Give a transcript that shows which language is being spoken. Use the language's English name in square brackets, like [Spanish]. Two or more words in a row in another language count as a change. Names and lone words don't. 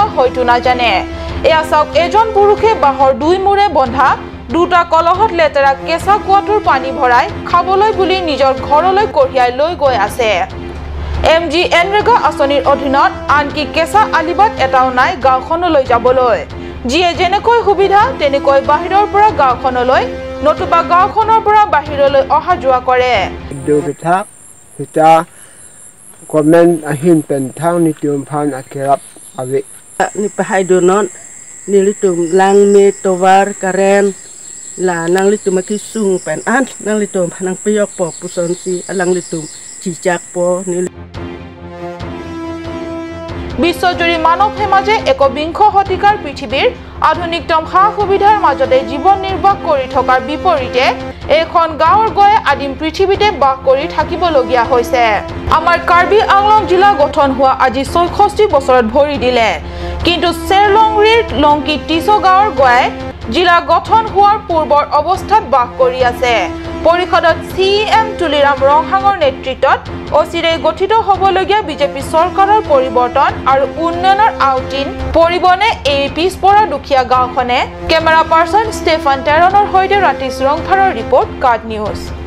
[Assamese] হয়তো নাজানে এয়া চাওক এজন পুৰুষে বাহৰ দুই মূৰে বন্ধা দুটা কলহত লেতেৰা কেঁচা কুৱাটোৰ পানী ভৰাই খাবলৈ বুলি নিজৰ ঘৰলৈ কঢ়িয়াই লৈ গৈ আছে MG এনৰেগা আঁচনিৰ অধীনত আনকি কেঁচা আলিবাট এটাও নাই গাঁওখনলৈ যাবলৈ যিয়ে যেনেকৈ সুবিধা তেনেকৈ বাহিৰৰ পৰা গাঁওখনলৈ নতুবা গাঁওখনৰ পৰা বাহিৰলৈ অহা যোৱা কৰে [Karbi] Dugita kita komen ahin pentang ni tium phan akerap awi ni pahai donon nilitum lang me towar karen la nang litum makisung pen an nang litum nang piyok po pusonsi alang litum cicak po nil [Assamese] বিশ্বজুৰি মানৱ সমাজে একবিংশ শতিকাৰ পৃথিৱীৰ আধুনিকতম সা-সুবিধাৰ মাজতে জীৱন নিৰ্বাহ কৰি থকাৰ বিপৰীতে এখন গাঁৱৰ গৈ আদিম পৃথিৱীতে বাস কৰি থাকিবলগীয়া হৈছে আমাৰ কাৰ্বি আংলং জিলা গঠন হোৱা আজি ৬৬ বছৰত ভৰি দিলে কিন্তু চেৰলংৰিৰ লংকি টিছো গাঁৱৰ গৈ জিলা গঠন হোৱাৰ পূৰ্বৰ অৱস্থাত বাস কৰি আছে পৰিষদত CM তুলিৰাম ৰংহাঙৰ নেতৃত্বত অচিৰে গঠিত হ'বলগীয়া বিজেপি চৰকাৰৰ পৰিৱৰ্তন আৰু উন্নয়নৰ আউটিন পৰিবনে এই পিছপৰা দুখীয়া গাঁওখনে [English] camera person [Assamese] ষ্টেফান টেৰনৰ সৈতে ৰাতিছ ৰংথাৰৰ ৰিপৰ্ট কাৰ্ড নিউজ